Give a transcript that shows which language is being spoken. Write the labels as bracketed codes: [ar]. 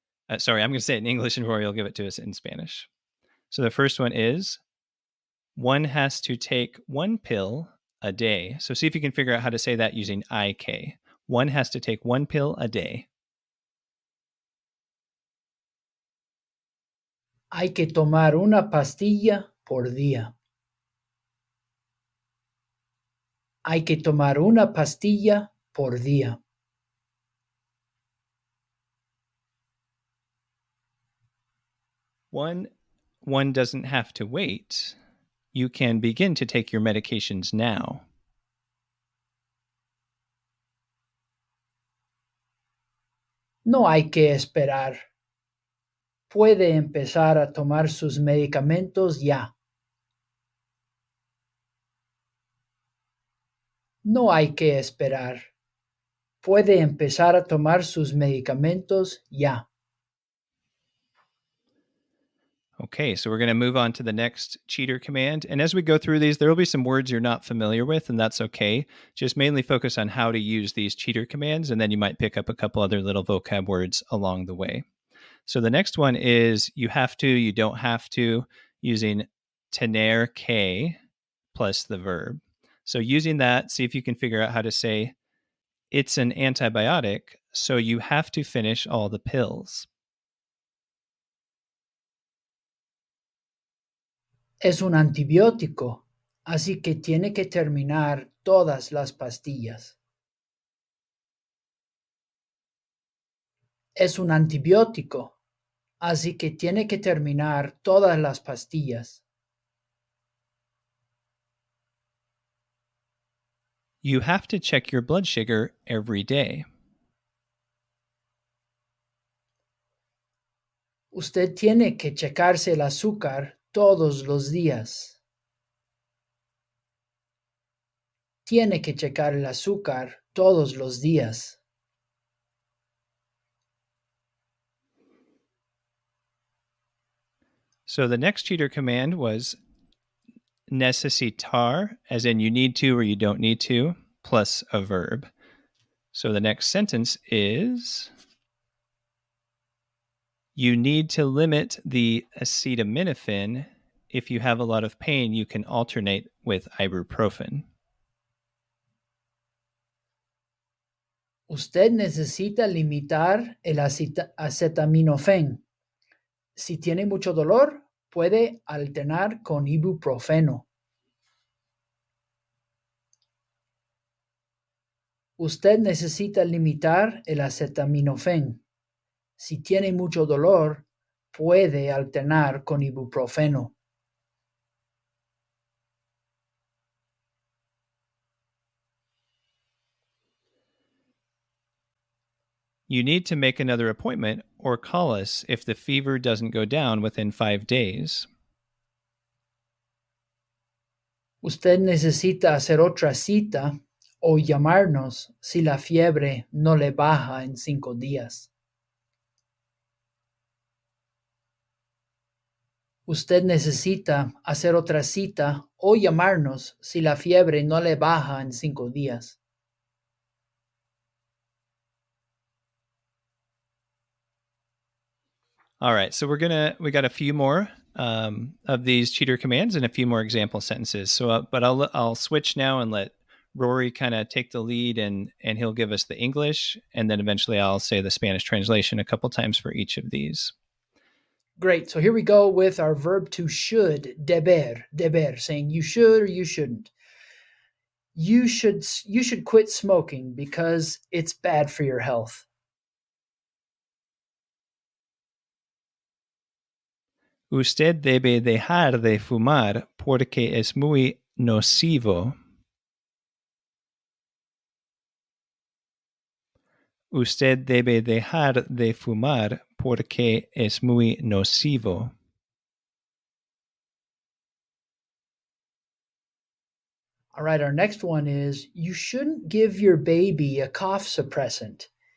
[en] I'm going to say it in English, and Rory will give it to us in Spanish. So the first one is, one has to take one pill a day. So see if you can figure out how to say that using IK. One has to take one pill a day. [es] Hay que tomar una pastilla por día. Hay que tomar una pastilla por día. [en] One doesn't have to wait. You can begin to take your medications now. [es] No hay que esperar. Puede empezar a tomar sus medicamentos ya. No hay que esperar. Puede empezar a tomar sus medicamentos ya. [en] Okay, so we're going to move on to the next cheater command. And as we go through these, there will be some words you're not familiar with, and that's okay. Just mainly focus on how to use these cheater commands, and then you might pick up a couple other little vocab words along the way. So the next one is you have to, you don't have to, using tener que plus the verb. So using that, see if you can figure out how to say, it's an antibiotic, so you have to finish all the pills. [es] Es un antibiótico, así que tiene que terminar todas las pastillas. Es un antibiótico, así que tiene que terminar todas las pastillas. [en] You have to check your blood sugar every day. [es] Usted tiene que checarse el azúcar todos los días. Tiene que checar el azúcar todos los días. [en] So the next cheater command was necesitar, as in you need to or you don't need to, plus a verb. So the next sentence is you need to limit the acetaminophen. If you have a lot of pain, you can alternate with ibuprofen. [es] Usted necesita limitar el acetaminofén. Si tiene mucho dolor, puede alternar con ibuprofeno. Usted necesita limitar el acetaminofén. Si tiene mucho dolor, puede alternar con ibuprofeno. [en] You need to make another appointment or call us if the fever doesn't go down within 5 days. [es] Usted necesita hacer otra cita o llamarnos si la fiebre no le baja en 5 días. Usted necesita hacer otra cita o llamarnos si la fiebre no le baja en 5 días. [en] All right, so we got a few more of these cheater commands and a few more example sentences. So, but I'll switch now and let Rory kind of take the lead, and he'll give us the English, and then eventually I'll say the Spanish translation a couple times for each of these. Great. So here we go with our verb to should, deber, saying you should or you shouldn't. You should quit smoking because it's bad for your health. [es] Usted debe dejar de fumar porque es muy nocivo. Usted debe dejar de fumar porque es muy nocivo. [en] All right, our next one is you shouldn't give your baby a cough suppressant.